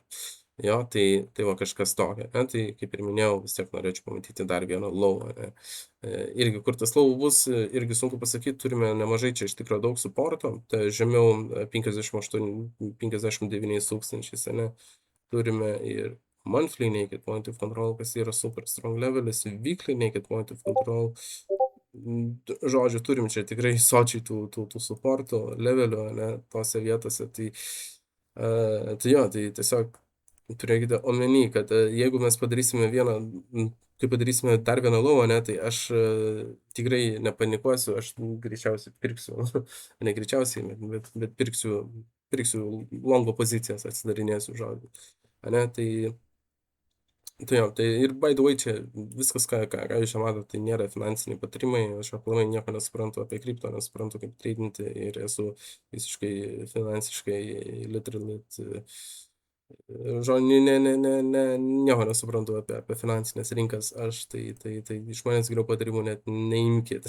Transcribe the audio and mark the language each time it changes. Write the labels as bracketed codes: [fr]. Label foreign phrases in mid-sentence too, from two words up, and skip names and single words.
[lt] Jo, tai va kažkas tokio, ne? Tai kaip ir minėjau, vis tiek norėčiau pamatyti dar vieną low, ne? Irgi kur tas low bus, irgi sunku pasakyti, turime nemažai čia iš tikrųjų daug supporto, tai žemiau 59 tūkstančiais, ne? Turime ir [en] monthly naked point of control, [lt] kas yra [en] super strong [lt] levelis, [en] weekly naked point of control. [lt] Žodžiu, turim čia tikrai sočiai tų supporto levelio, ne, tose vietose, tai jo, tai tiesiog turėkite omeny, kad jeigu mes padarysime kai padarysime dar vieną low, ne, tai aš tikrai nepanikuosiu, aš greičiausiai pirksiu, ne greičiausiai, bet pirksiu longo pozicijas, atsidarinėsiu žodžiu. Ne, tai jo, tai ir [en] by the way, [lt] čia viskas, ką jūs čia matote, tai nėra finansiniai patarimai, aš aplamai nieko nesuprantu apie kripto, nesuprantu kaip tradinti ir esu visiškai finansiškai literally, žodžiu, nieko nesuprantu apie finansinės rinkas, aš tai iš manęs geriau patarimų net neimkit.